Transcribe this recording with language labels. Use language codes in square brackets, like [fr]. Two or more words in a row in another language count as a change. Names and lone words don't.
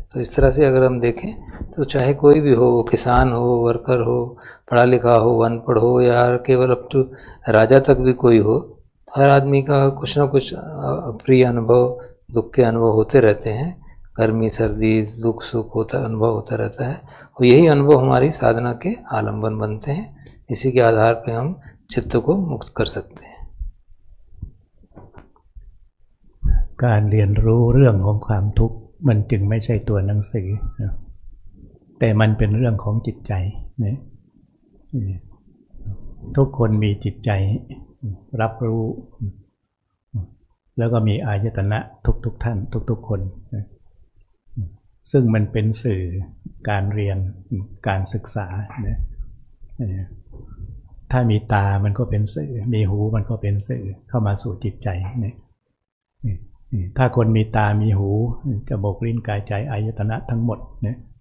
[hi] तो इस तरह से अगर हम देखें तो चाहे कोई भी हो, किसान हो, वर्कर हो, पढ़ा लिखा हो, अनपढ़ हो, या केवल [en] up to [hi] राजा तक भी कोई हो, हर आदमी का कुछ ना कुछ अप्रिय अनुभव, दुख के अनुभव होते रहते हैं. गर्मी सर्दी, दुख सुख होता, अनुभव होता रहता है, और यही अनुभव हमारी साधना के आलंबन बनते हैं. इसी के आधार पर हम चित्त को मुक्त कर सकते हैं. [th] การเรียนรู้เรื่องของความทุกข์มันจึงไม่ใช่ตัวหนังสือแต่มันเป็นเรื่องของจิตใจนะ ทุกคนมีจิตใจรับรู้แล้วก็มีอายตนะทุกท่านทุกคนซึ่งมันเป็นสื่อการเรียนการศึกษานะถ้ามีตามันก็เป็นสื่อมีหูมันก็เป็นสื่อเข้ามาสู่จิตใจนะถ้าคนมีตามีหูจมูกลิ้นกายใจอายตนะทั้งหมดนะ